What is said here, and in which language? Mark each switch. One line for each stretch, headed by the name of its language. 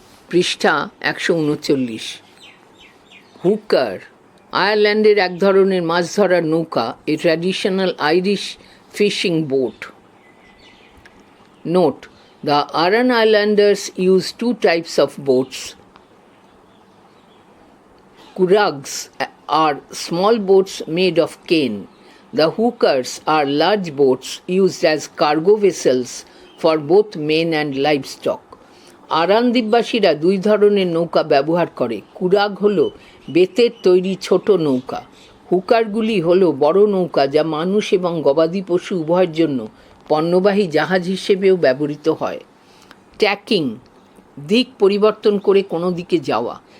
Bangla: পৃষ্ঠা 139। হুকার, আয়ারল্যান্ডের এক ধরনের মাছ ধরার নৌকা,
English: A traditional Irish fishing boat. Note: the Aran islanders use two types of boats. Kurags are small boats made of cane. The hookers are large boats used as cargo vessels for both men and livestock.
Bangla: Aran দ্বীপবাসীরা দুই ধরনের নৌকা ব্যবহার করে। কুরাগ হল বেতের তৈরি ছোট নৌকা। হুকারগুলি হল বড় নৌকা যা মানুষ এবং গবাদি পশু উভয়ের জন্য পণ্যবাহী জাহাজ হিসেবেও ব্যবহৃত হয়। ট্যাকিং, দিক পরিবর্তন করে কোনো দিকে যাওয়া।